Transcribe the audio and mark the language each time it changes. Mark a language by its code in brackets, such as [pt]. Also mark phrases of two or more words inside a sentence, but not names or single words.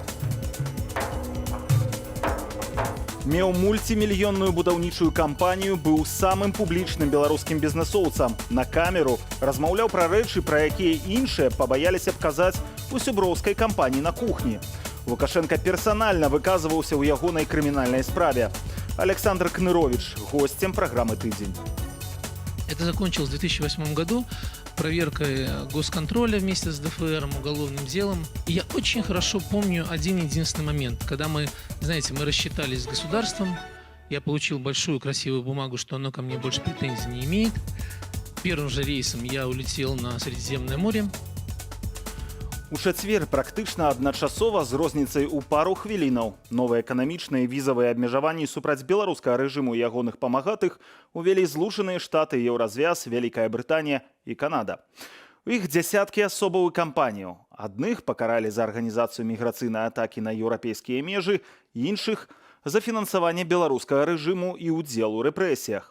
[be] Меў мульцімільённую будаўнічую кампанію, быў самым публічным беларускім бізнэсоўцам. На камеру размаўляў пра рэчы, пра якія іншыя пабаяліся б казаць у сяброўскай кампаніі на кухні. Лукашенко персонально выказывался в ягонай криминальной справе. [ru] Александр Кнырович, гостем программы «Тыдзень». Это закончилось в 2008 году проверкой госконтроля вместе с ДФР, уголовным делом. И я очень хорошо помню один единственный момент, когда мы рассчитались с государством, я получил большую красивую бумагу, что оно ко мне больше претензий не имеет. Первым же рейсом я улетел на Средиземное море. [be] У чацвер практычна адначасова з розніцай у пару хвілінаў новыя эканамічныя і візавыя абмежаванні супраць беларускага рэжыму і ягоных памагатых увялі Злучаныя Штаты, Еўразвяз, Вялікая Брытанія і Канада. У іх дзясяткі асобаў і кампаніяў. Адных пакаралі за арганізацыю міграцыйнай атакі на еўрапейскія межы, іншых за фінансаванне беларускага рэжыму і ўдзел у рэпрэсіях.